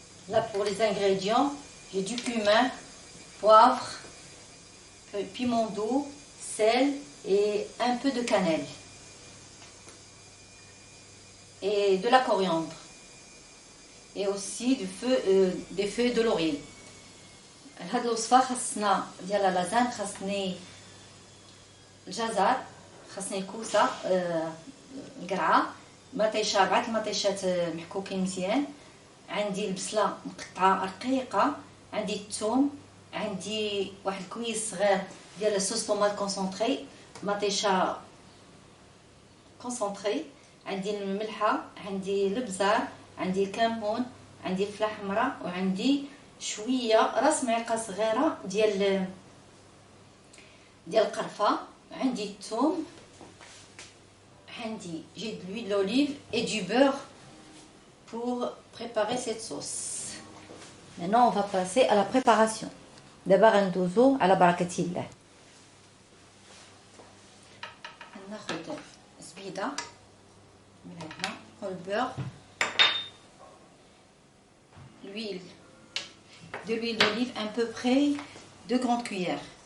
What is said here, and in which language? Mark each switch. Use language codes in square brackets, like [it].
[fr] Là pour les ingrédients, j'ai du cumin, poivre, piment doux, sel et un peu de cannelle. Et de la coriandre. Et aussi des feuilles de laurier. [ar] هاد الوصفة خاصنا ديال اللازان خاصني الجزر، خاصني الكوسة القرعة، مطيشة 4 مطيشات محكوكين مزيان، عندي البصلة مقطعة رقيقة، عندي الثوم، عندي واحد الكويس صغير ديال الصوص طوماط كونسونطري مطيشة كونسونطري، عندي الملحة، عندي البزار، عندي الكمون، عندي الفلفل حمراء، وعندي شويه راس معلقه صغيره ديال القرفه، عندي الثوم، عندي [fr] j'ai de l'huile d'olive et du beurre pour préparer cette sauce. Maintenant on va passer à la préparation. [ar] دابا غندوزو على بركه الله. ناخذ زبيده من هنا، البيض، [fr] l'huile, de l'huile d'olive, à peu près 2 grandes cuillères.